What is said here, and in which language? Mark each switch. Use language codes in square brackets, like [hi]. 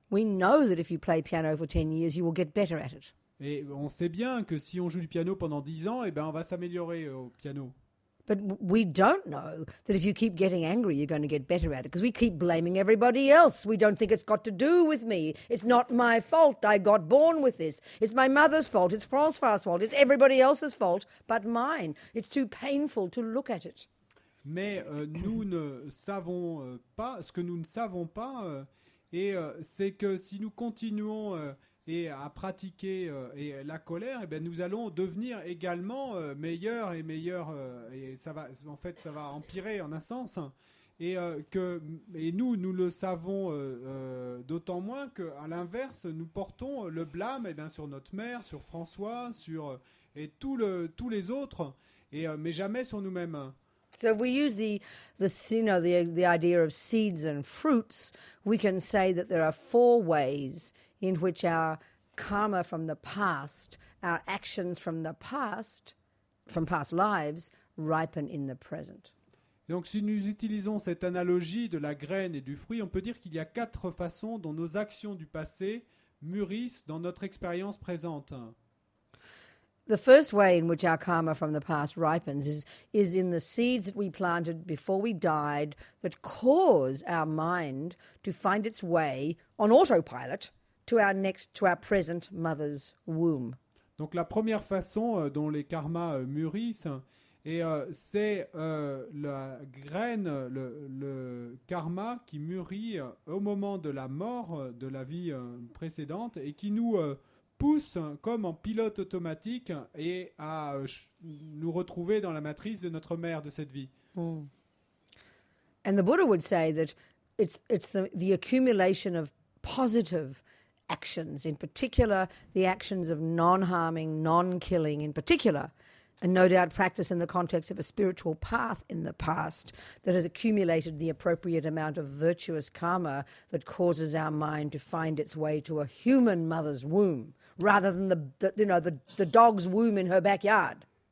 [en] We know that if you play piano for 10 years, you will get better at it. [fr] Et on sait bien que si on joue du piano pendant 10 ans, eh ben, on va s'améliorer au piano. [en] But we don't know that if you keep getting angry, you're going to get better at it, because we keep blaming everybody else. We don't think it's got to do with me. It's not my fault. I got born with this. It's my mother's fault. It's Francois's fault. It's everybody else's fault but mine. It's too painful to look at it. [fr] Mais nous ne savons pas, ce que nous ne savons pas, c'est que si nous continuons à pratiquer la colère, eh bien, nous allons devenir également meilleurs et meilleurs, et ça va empirer en un sens. Et nous le savons d'autant moins qu'à l'inverse, nous portons le blâme sur notre mère, sur François, sur tous les autres, mais jamais sur nous-mêmes. [en] So if we use the idea of seeds and fruits, we can say that there are 4 ways in which our karma from the past, our actions from the past, from past lives, ripen in the present. [fr] Donc si nous utilisons cette analogie de la graine et du fruit, on peut dire qu'il y a 4 façons dont nos actions du passé mûrissent dans notre expérience présente. [en] The first way in which our karma from the past ripens is in the seeds that we planted before we died that cause our mind to find its way on autopilot to our present mother's womb. [fr] Donc la première façon dont les karmas mûrissent, c'est la graine, le karma qui mûrit au moment de la mort de la vie précédente et qui nous pousse comme en pilote automatique et à nous retrouver dans la matrice de notre mère de cette vie. [en] And the Buddha would say that it's the accumulation of positive actions, in particular the actions of non-harming, non-killing in particular, and no doubt practice in the context of a spiritual path in the past that has accumulated the appropriate amount of virtuous karma that causes our mind to find its way to a human mother's womb rather than the dog's womb in her backyard.